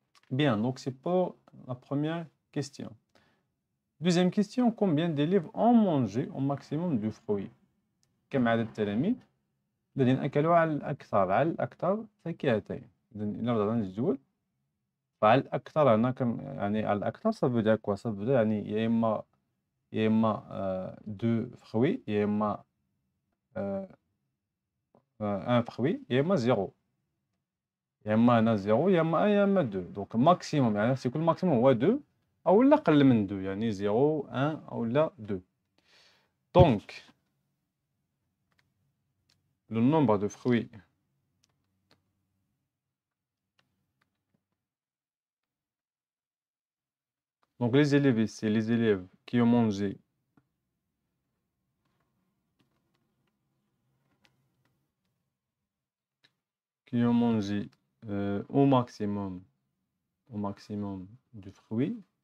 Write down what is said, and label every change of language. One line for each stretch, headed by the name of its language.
French: Bien, donc c'est pour la première question. Deuxième question, combien d'élèves ont mangé au maximum de fruits?
Arabic: كم عدد التلاميذ الذين أكلوا على الأكثر فاكهتين؟ إذا إلا رجعنا للجدول فعلى الأكثر هنا يعني على الأكثر
French: ça veut dire quoi? Ça veut dire
Arabic: يعني يا إما
French: deux fruits
Arabic: يا إما
French: un fruit
Arabic: يا إما
French: zéro.
Arabic: يا إما هنا zéro يا إما 1 يا إما 2. دونك ماكسيموم يعني سيكون الماكسيموم هو 2 أو لا قل من 2 يعني 0 1 أو لا 2.
French: دونك le nombre de fruits donc les élèves ici, les élèves qui ont mangé au maximum de fruits